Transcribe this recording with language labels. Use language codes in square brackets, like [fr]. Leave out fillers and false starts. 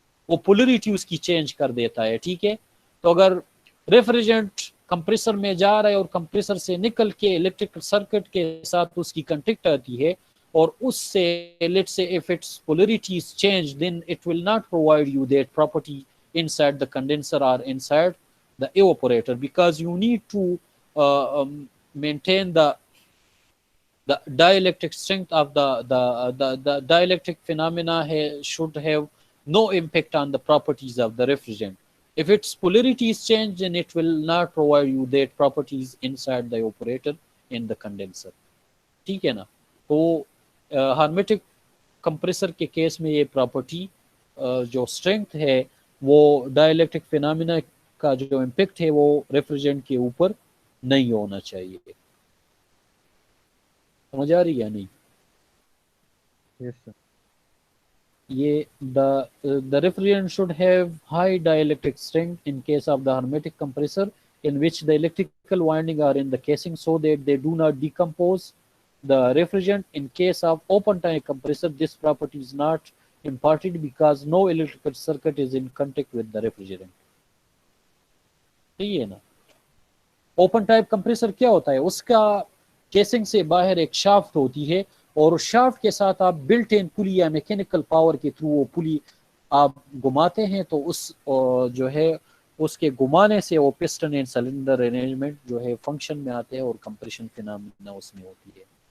[hi] वो पोलरिटी उसकी चेंज कर देता है। ठीक है, तो अगर रेफ्रिजरेंट कंप्रेसर में जा रहा है और कंप्रेसर से निकल के इलेक्ट्रिकल सर्किट के साथ उसकी कंटेक्ट आती है और उससे [en] Let's say if its polarity is change, then it will not provide you that property inside the condenser और inside the evaporator, because you need to maintain the dielectric strength of the dielectric phenomena should have no impact on the properties of the refrigerant. If its polarity is changed, then it will not provide you that properties inside the evaporator in the condenser. [hi] ठीक है ना? तो hermetic compressor के case में ये property जो strength है वो डाइलेक्ट्रिक फिनोमेना का जो इम्पैक्ट है वो रेफ्रिजरेंट के ऊपर नहीं होना चाहिए। समझ आ रही है या नहीं? Yes sir. [en] ये the refrigerant should have high dielectric strength in case of the hermetic compressor in which the electrical winding are in the casing so that they do not decompose the refrigerant. In case of open type compressor, this property is not imparted because no electrical circuit is in contact with the refrigerant. [hi] सही है ना? Open type compressor क्या होता है? उसका casing से बाहर एक शाफ्ट होती है और उस शाफ्ट के साथ आप बिल्ट इन पुली या मैकेनिकल पावर के थ्रू वो पुली आप घुमाते हैं, तो उस जो है उसके घुमाने से वो पिस्टन एंड सिलेंडर अरेंजमेंट जो है फंक्शन में आते हैं और कंप्रेशन फिनोमेना उसमें होती है।